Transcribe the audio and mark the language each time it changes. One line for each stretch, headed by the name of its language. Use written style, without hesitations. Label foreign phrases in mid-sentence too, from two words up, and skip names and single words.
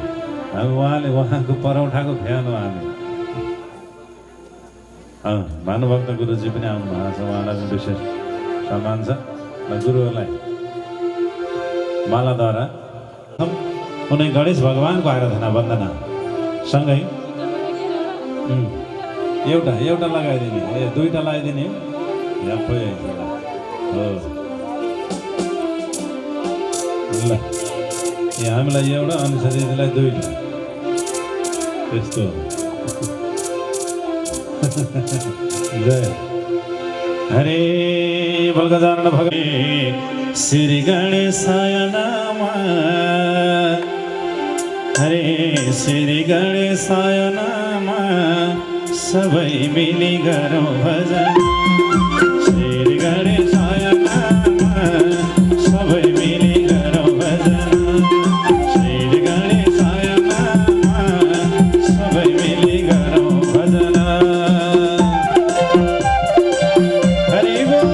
Nepali: हामी उहाँको परौठाको फ्यान हो हामी। भानुभक्त गुरुजी पनि आउनु भएको छ, उहाँलाई पनि विशेष सम्मान छ र गुरुहरूलाई मालाद्वारा उनी गणेश भगवानको आराधना वन्दना सँगै एउटा लगाइदिने, दुईटा लगाइदिने यापै हो ल। हामीलाई एउटा अनि दिदीलाई दुईटा त्यस्तो जय हरे बलगजानन भगवान
Sanskrit: श्री गणेशाय नमः। हरे श्री गणेशाय नमः।
Nepali: सबै मिली गरौँ भजन
Sanskrit: श्री गणेशाय नमः।
Nepali: सबै मिली गरौँ भजन
Sanskrit: श्री गणेशाय नमः।
Nepali: सबै मिली गरौँ भजन। हरि बोल।